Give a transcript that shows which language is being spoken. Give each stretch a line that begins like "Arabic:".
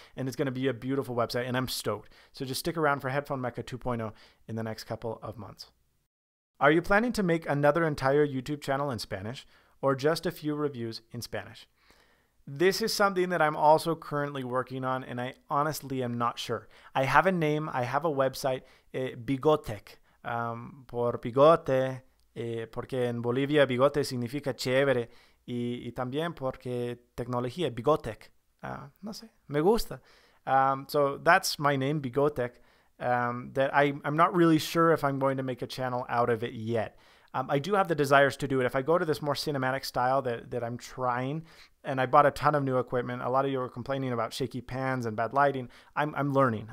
English: And it's going to be a beautiful website. And I'm stoked. So just stick around for Headphone Mecca 2.0 in the next couple of months. Are you planning to make another entire YouTube channel in Spanish or just a few reviews in Spanish? This is something that I'm also currently working on, and I honestly am not sure. I have a name, I have a website,
Spanish: Bigotech, por bigote, porque en Bolivia bigote significa chévere, y también porque tecnología, Bigotech. No sé, me gusta.
English: So that's my name, Bigotech, that I'm not really sure if I'm going to make a channel out of it yet. I do have the desires to do it. If I go to this more cinematic style that I'm trying, and I bought a ton of new equipment. A lot of you were complaining about shaky pans and bad lighting. I'm learning.